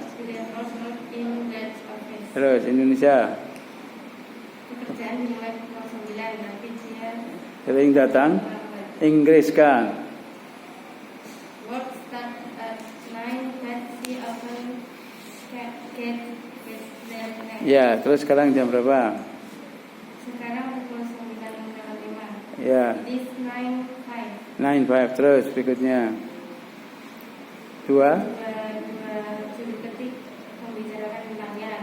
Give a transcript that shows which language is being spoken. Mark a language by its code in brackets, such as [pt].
[en] Julia Cross work in that office. [id] Terus Indonesia Pekerjaan mulai pukul 9, tapi dia sering datang. terlambat. Inggris kan. [en] Work start at 9, but she often get there late. [id] Ya, terus sekarang jam berapa? Sekarang pukul 9:05. Ya, [en] It is 9:05. [id] 9:05. Terus berikutnya 2. Dua juru ketik membicarakan tentangnya.